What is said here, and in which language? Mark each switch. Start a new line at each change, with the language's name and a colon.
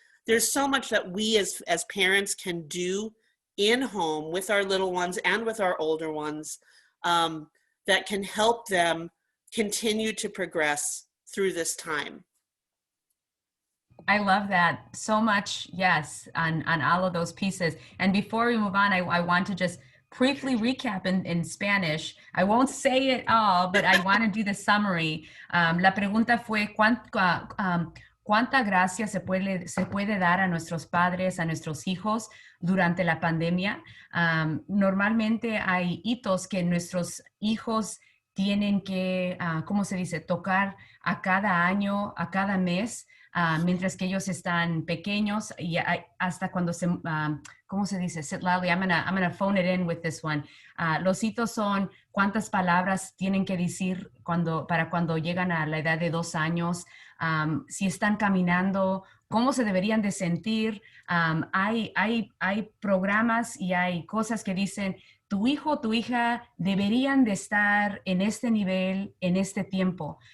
English: There's so much that we as parents can do in home with our little ones and with our older ones that can help them continue to progress through this time. I love that so much. Yes, on all of those pieces. And before we move on, I want to just briefly recap in Spanish. I won't say it all, but I want to do the summary.
Spanish: La pregunta fue, ¿cuánta gracia se puede dar a nuestros padres, a nuestros hijos durante la pandemia? Normalmente hay hitos que nuestros hijos tienen que, ¿cómo se dice?, tocar a cada año, a cada mes, mientras que ellos están pequeños y hasta cuando se, ¿cómo se dice? Sit loudly, I'm gonna phone it in with this one. Los hitos son cuántas palabras tienen que decir para cuando llegan a la edad de 2 años, si están caminando, cómo se deberían de sentir. Hay programas y hay cosas que dicen, tu hijo, tu hija deberían de estar en este nivel, en este tiempo.